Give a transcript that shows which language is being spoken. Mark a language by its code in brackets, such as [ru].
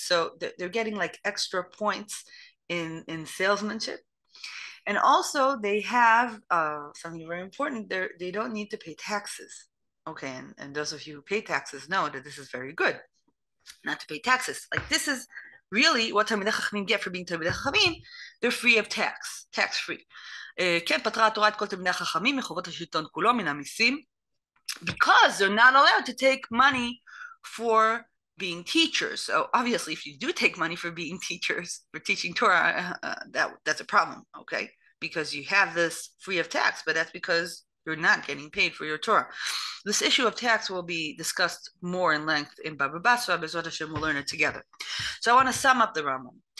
[en] So they're getting like extra points in salesmanship. And also they have something very important. They don't need to pay taxes. Okay, and those of you who pay taxes know that this is very good, not to pay taxes. Like this is really what Talmidei Chachamim get for being Talmidei Chachamim. They're free of tax free. [he] כן פטרה התורה את כל תלמידי החכמים מחובות השלטון כולו מן המיסים, [en] because they're not allowed to take money for being teachers. So obviously, if you do take money for being teachers, for teaching Torah, that's a problem, okay? Because you have this free of tax, but that's because you're not getting paid for your Torah. This issue of tax will be discussed more in length in Baba Basra. Bezrat Hashem, we'll learn it together. So I want to sum up the Rambam.